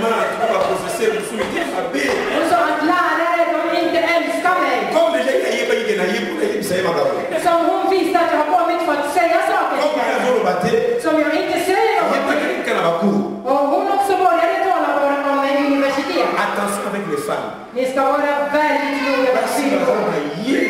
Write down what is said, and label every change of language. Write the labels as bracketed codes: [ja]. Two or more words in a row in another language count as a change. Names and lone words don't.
[sv] Och så att lärare, de inte älskar mig. Som hon visste att jag har kommit för att säga saker till henne. Som jag inte säger om. Och hon också började tala om universitet. [fr] Attention avec les femmes. [sv] Ni ska vara väldigt noga med kvinnor.